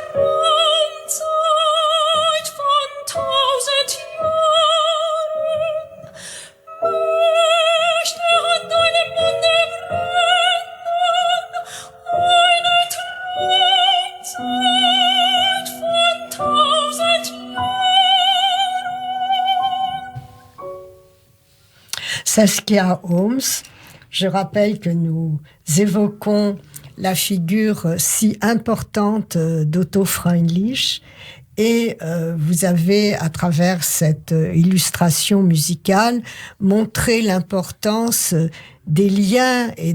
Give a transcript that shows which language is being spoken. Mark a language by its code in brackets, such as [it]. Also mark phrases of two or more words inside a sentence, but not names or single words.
[de] Traumzeit von 1000 Jahren, möchte an deinem Munde brennen eine Traumzeit von 1000 Jahren. [fr] Saskia Holmes, je rappelle que nous évoquons la figure si importante d'Otto Freundlich, et vous avez, à travers cette illustration musicale, montré l'importance des liens et